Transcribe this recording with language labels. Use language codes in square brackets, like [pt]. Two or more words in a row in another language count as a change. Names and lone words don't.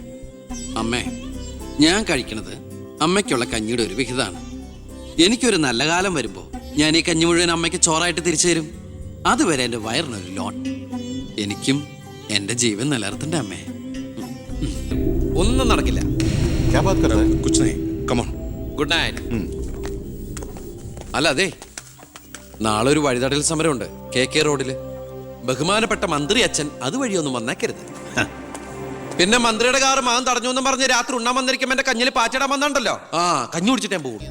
[ml] അമ്മേ, ഞാൻ കഴിക്കണത് അമ്മയ്ക്കുള്ള കഞ്ഞിയുടെ ഒരു വിഹിതമാണ്. എനിക്കൊരു നല്ല കാലം വരുമ്പോ ഞാൻ ഈ കഞ്ഞി മുഴുവൻ അമ്മയ്ക്ക് ചോറായിട്ട് തിരിച്ചു തരും. അതുവരെ എന്റെ വയറിനൊരു ലോൺ. എനിക്കും എന്റെ ജീവൻ നിലനിർത്തണ്ട അമ്മേ. ഒന്നും നടക്കില്ല. [hi] क्या बात कर रहा है? कुछ नहीं, [en] come on. good night. [ml] അല്ല അതെ, നാളെ ഒരു വഴിതടൽ സമരമുണ്ട് KK റോഡില്. ബഹുമാനപ്പെട്ട മന്ത്രി അച്ഛൻ അതുവഴിയൊന്നും വന്നേക്കരുത്. പിന്നെ മന്ത്രിയുടെ കാറ് മാൻ തടഞ്ഞു എന്നും പറഞ്ഞ് രാത്രി ഉണ്ണാൻ വന്നിരിക്കുമ്പോ എന്റെ കഞ്ഞിൽ പാച്ചിടാൻ വന്നിട്ടുണ്ടല്ലോ. ആ കഞ്ഞി കുടിച്ചിട്ട് ഞാൻ പോകും.